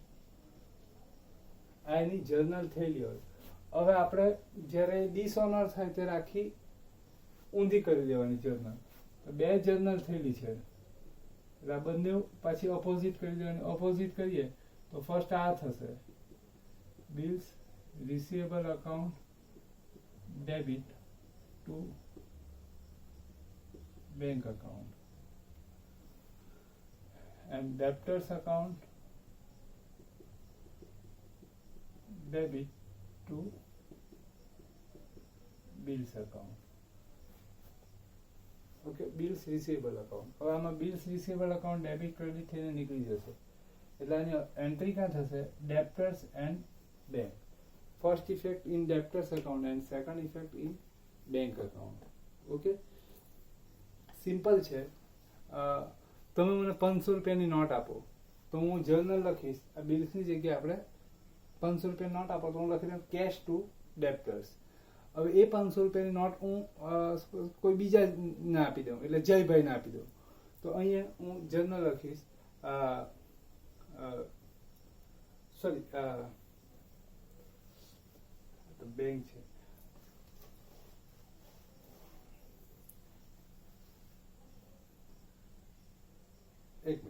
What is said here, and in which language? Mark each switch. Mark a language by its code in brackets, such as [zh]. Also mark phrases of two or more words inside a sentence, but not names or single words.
[gu] આ એની જર્નલ થયેલી હોય. હવે આપણે જ્યારે ડિસઓનર થાય ત્યારે આખી ઊંધી કરી દેવાની જર્નલ. બે જર્નલ થયેલી છે એટલે આ બંને પાછી ઓપોઝિટ કરી દેવાની. ઓપોઝિટ કરીએ તો ફર્સ્ટ આ થશે [en] bills receivable account debit to bank account and debtors account debit to bills account. Okay, bills receivable account. [gu] હવે આમાં [en] bills receivable account debit credit [gu] થઈને નીકળી જશે એટલે આની એન્ટ્રી ક્યાં થશે [en] debtors and [gu] bank. [en] First effect in debtors account and second effect in bank account. [gu] Okay, સિમ્પલ છે. તમે મને 500 રૂપિયાની નોટ આપો તો હું જર્નલ લખીશ. આ બિલ્સની જગ્યાએ આપણે 500 રૂપિયાની નોટ આપો તો હું લખી દઉં [en] cash to debtors. [gu] હવે એ 500 રૂપિયાની નોટ હું કોઈ બીજાને આપી દઉં એટલે જયભાઈને આપી દઉં તો અહીંયા હું જર્નલ લખીશ સોરી બેંક છે એક મિનિટ.